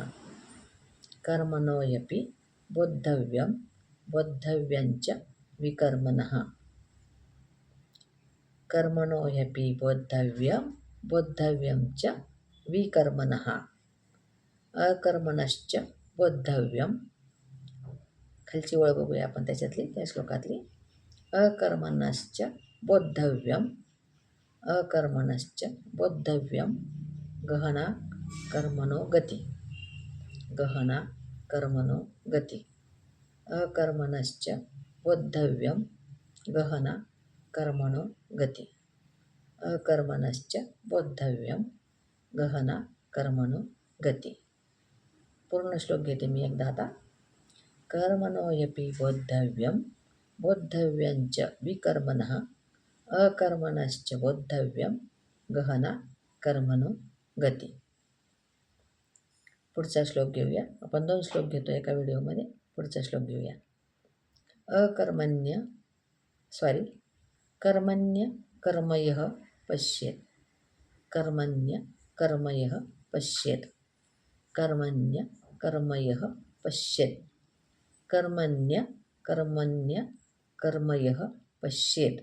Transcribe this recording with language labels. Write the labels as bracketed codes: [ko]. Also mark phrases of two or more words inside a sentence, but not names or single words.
[sa] कर्मणो ह्यपि बोद्धव्यं. बोद्धव्यं च विकर्मणः. कर्मणो ह्यपि बोद्धव्यं. बोद्धव्यं च विकर्मणः. अकर्मणश्च बोद्धव्यं. [mr] खालची ओळ बघूया आपण त्याच्यातली, त्या श्लोकातली. [sa] अकर्मणश्च बोद्धव्यं. अकर्मणश्च बोद्धव्यं. गहना कर्मणो गती. गहना कर्मणो गती. अकर्मणश्च बोद्धव्यं. गहना कर्मणो गती. अकर्मणश्च बोद्धव्यं. गहना कर्मणो गती. [mr] पूर्ण श्लोक घेते मी एकदा आता. [sa] कर्मणो ह्यपि बोद्धव्यं. बोद्धव्यं च विकर्मणः. अकर्मणश्च बोद्धव्यं. गहना कर्मणो गती. [mr] पुढचा श्लोक घेऊया. आपण 2 श्लोक घेतो एका व्हिडिओमध्ये. पुढचा श्लोक घेऊया. [sa] कर्मण्य कर्मयः पश्येत्. कर्मण्य कर्मयः पश्येत्. कर्मण्य कर्मयः पश्येत्. कर्मण्य कर्मयः पश्येत्.